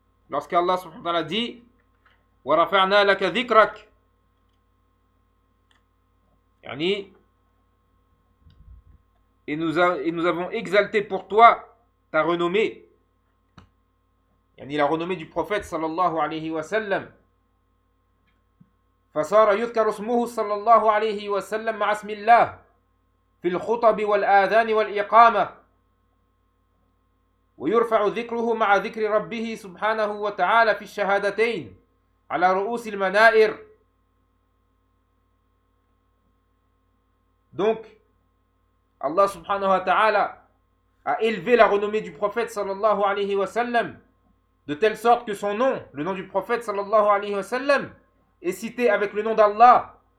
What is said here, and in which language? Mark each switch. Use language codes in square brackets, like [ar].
[fr] lorsqu'Allah subhanahu wa ta'ala dit [ar] wa rafa'na laka dhikrak, [fr] yani, et nous avons exalté pour toi ta renommée, yani la renommée du prophète sallallahu alayhi wa sallam. [ar] فصار يذكر اسمه صلى الله عليه وسلم مع اسم الله في الخطب والآذان والإقامة ويرفع ذكره مع ذكر ربه سبحانه وتعالى في الشهادتين على رؤوس المنائر. [fr] Donc Allah [ar] سبحانه وتعالى [fr] a élevé la renommée du prophète صلى الله عليه وسلم de telle sorte que son nom, le nom du prophète صلى الله عليه وسلم, est cité avec le nom d'Allah,